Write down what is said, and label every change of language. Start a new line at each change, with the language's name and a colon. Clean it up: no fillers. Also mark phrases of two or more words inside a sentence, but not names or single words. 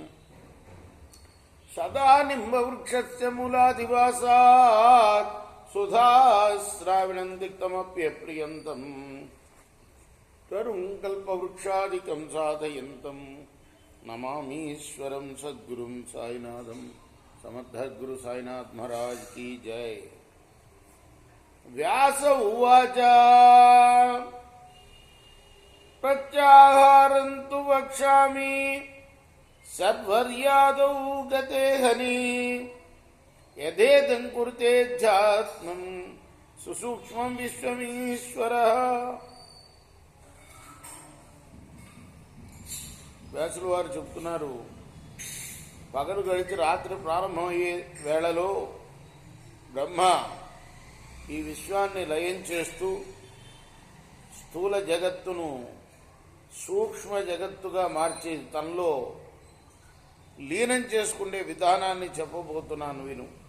Sanskrit: సదా నింబవృక్షస్య మూలాదివాసాత్ సుధాశ్రావిణం దిక్తమప్యప్రియంతం తరుం కల్పవృక్షాదికం సాధయంతం నమామీశ్వరం సద్గురుం సాయినాథం.
Hindi: సమర్థ గురు సాయినాథ్ మహారాజ్ की जय.
Sanskrit: व्यास उवाच प्रत्याहारं तु वक्ष्यामि सद्वर्यादौ गते हनि यदेदं कुरुते ध्यात्मं सुसूक्ष्मं विश्वमीश्वरः.
Telugu: వ్యాసులు వారు చెప్తున్నారు, పగలు గడిచి రాత్రి ప్రారంభమయ్యే వేళలో బ్రహ్మ ఈ విశ్వాన్ని లయం చేస్తూ స్థూల జగత్తును సూక్ష్మ జగత్తుగా మార్చి తనలో లీనం చేసుకునే విధానాన్ని చెప్పబోతున్నాను విను.